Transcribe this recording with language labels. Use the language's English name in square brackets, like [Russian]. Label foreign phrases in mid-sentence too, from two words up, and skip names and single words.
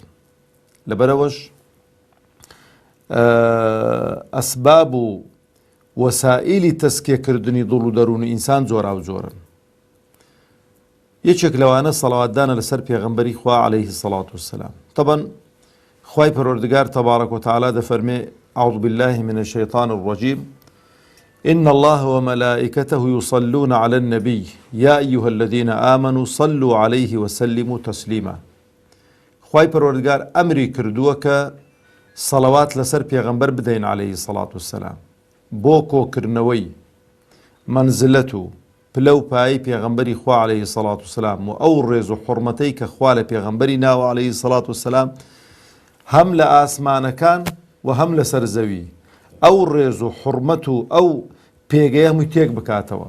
[Central Kurdish] لەبەرەوەش ئەسباب و وەسائیلی تەسکیەکردنی دڵ و دەروون ئینسان جۆرا و جۆرن. یەکێک لەوانە سەڵاواتدانە لەسەر پێغەمبەری خوا [Arabic] عەلەیهی السەڵات وەسسەلام. طبعا [Central Kurdish] خوای پەروەردگار [Arabic] تەبارەک و تەعالا دەفەرمێ أعوذ بالله من الشيطان الرجيم إن الله وملائكته يصلون على النبي يا أيها الذين آمنوا صلوا عليه وسلموا تسليما. [Central Kurdish] خوای پەروەردگار ئەمری کردووە کە سەڵەوات لەسەر پێغەمبەر بدەین [Arabic] عەلەیهی السەڵات وەسسەلام [Central Kurdish] بۆ کۆکردنەوەی منزلەت و پلە و پایی پێغەمبەری خوا [Arabic] عەلەیهی السەڵات وەسسەلام [Central Kurdish] و ئەو ڕێز و حورمەتەی کە خوا لە پێغەمبەری ناوە [Arabic] عەلەیهی السەڵات وەسسەلام [Central Kurdish] هەم لە ئاسمانەکان و هەم لەسەر زەوی ئەو ڕێز و حورمەت و ئەو پێگەیە هەمووی تێک بکاتەوە.